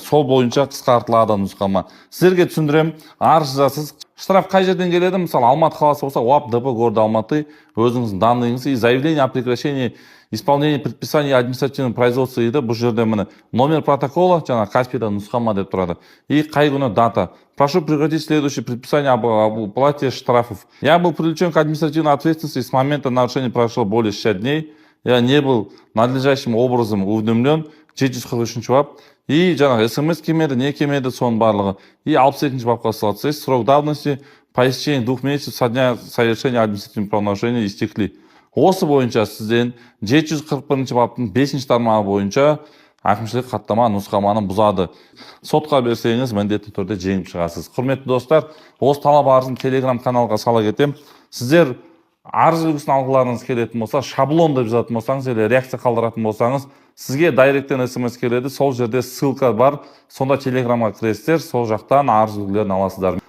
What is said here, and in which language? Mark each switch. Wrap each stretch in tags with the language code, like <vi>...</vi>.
<kk>Сол бойынша қысқартылады нұсқама. Сіздерге түсіндірем, арыз жазасыз. Штраф қай жерден келеді? Мысалы, Алматы қаласы болса,</kk> <ru>УАП ДП города Алматы, өзіңіздің данныйыңыз и заявление о прекращении исполнения предписаний административного производства</ru> <kk>дейді. Бұл жерде міне</kk> <ru>номер протокола,</ru> <kk>жаңа Каспийда нұсқама деп тұрады. И қай күні дата.</kk> <ru>Прошу прекратить следующее предписание об уплате штрафов. Я был привлечен к административной ответственности с момента нарушения прошло более 60 дней. Я не был надлежащим образом уведомлен.</ru> <kk>743 бап. И жаңағы СМС келмеді, не келмеді, соның барлығы. И 62 бапқа ссылаться.</kk> <ru>Срок давности по истечении 2 месяцев со дня совершения административного правонарушения истекли.</ru> <kk>Осы бойынша сізден 741 баптың 5 тармағы бойынша әкімшілік хаттама нұсқаманы бұзады. Сотқа берсеңіз, міндетті түрде жеңіп шығасыз. Құрметті достар, осы талап арызын Telegram каналға сала кетем. Сіздер арыз үлгісін алғыларыңыз келетін болса, шаблон деп жазатын болсаңыз, или реакция қалдыратын болсаңыз, сізге дайректен смс келеді, сол жерде ссылка бар, сонда Телеграмға кіресіздер, сол жақтан арыз үлгілерін аласыздар.</kk>